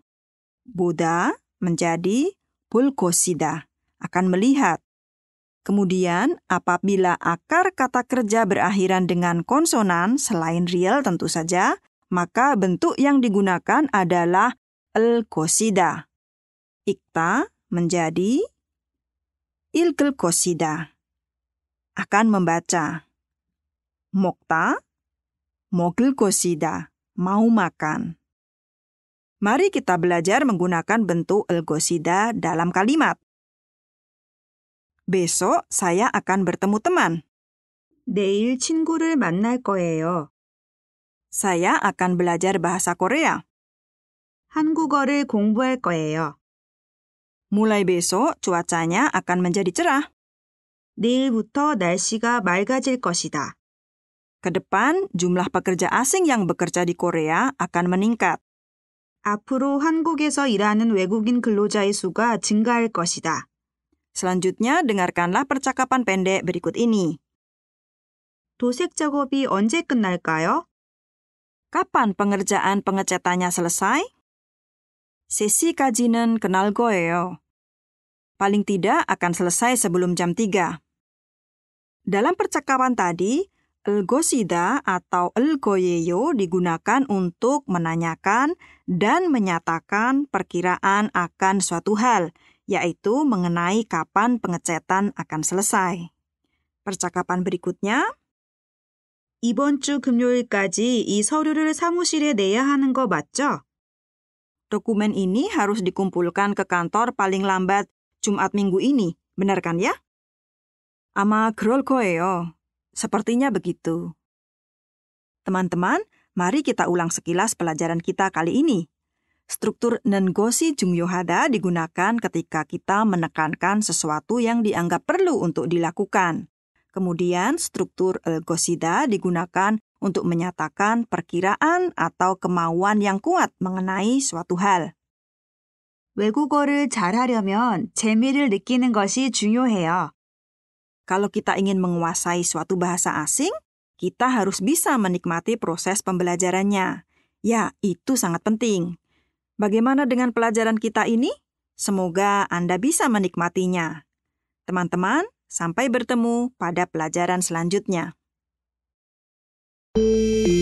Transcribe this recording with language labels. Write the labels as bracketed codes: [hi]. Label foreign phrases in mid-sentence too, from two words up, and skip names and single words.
[id] Boda menjadi bulgosida, akan melihat. Kemudian, apabila akar kata kerja berakhiran dengan konsonan selain real tentu saja, maka bentuk yang digunakan adalah elgosida. Ikta menjadi [ko] 읽을 것이다. [id] Akan membaca. [ko] 먹다, 먹을 것이다. [id] Mau makan. Mari kita belajar menggunakan bentuk el-gosida dalam kalimat. Besok saya akan bertemu teman. [ko] 내일 친구를 만날 거예요. [id] Saya akan belajar bahasa Korea. [ko] 한국어를 공부할 거예요. [id] Mulai besok cuacanya akan menjadi cerah. [ko] 내일부터 날씨가 맑아질 것이다. [id] Ke depan, jumlah pekerja asing yang bekerja di Korea akan meningkat. [ko] 앞으로 한국에서 일하는 외국인 근로자의 수가 증가할 것이다. [id] Selanjutnya, dengarkanlah percakapan pendek berikut ini. [ko] 도색 작업이 언제 끝날까요? [id] Kapan pengerjaan pengecatannya selesai? [ko] Sesi까지는 끝날 거예요. [id] Paling tidak akan selesai sebelum jam 3. Dalam percakapan tadi, el-gosida atau el-goyeyo digunakan untuk menanyakan dan menyatakan perkiraan akan suatu hal, yaitu mengenai kapan pengecatan akan selesai. Percakapan berikutnya, [ko] 이번 주 금요일까지 이 서류를 사무실에 내야 하는 거 맞죠? [id] dokumen ini harus dikumpulkan ke kantor paling lambat Jumat minggu ini, benar kan ya? [ko] 아마 그럴 거예요. [id] Sepertinya begitu. Teman-teman, mari kita ulang sekilas pelajaran kita kali ini. Struktur [ko] 는 것이 중요하다 [id] digunakan ketika kita menekankan sesuatu yang dianggap perlu untuk dilakukan. Kemudian struktur el-gosida digunakan untuk menyatakan perkiraan atau kemauan yang kuat mengenai suatu hal. [ko] 외국어를 잘하려면 재미를 느끼는 것이 중요해요. [id] Kalau kita ingin menguasai suatu bahasa asing, kita harus bisa menikmati proses pembelajarannya. Ya, itu sangat penting. Bagaimana dengan pelajaran kita ini? Semoga Anda bisa menikmatinya. Teman-teman, sampai bertemu pada pelajaran selanjutnya.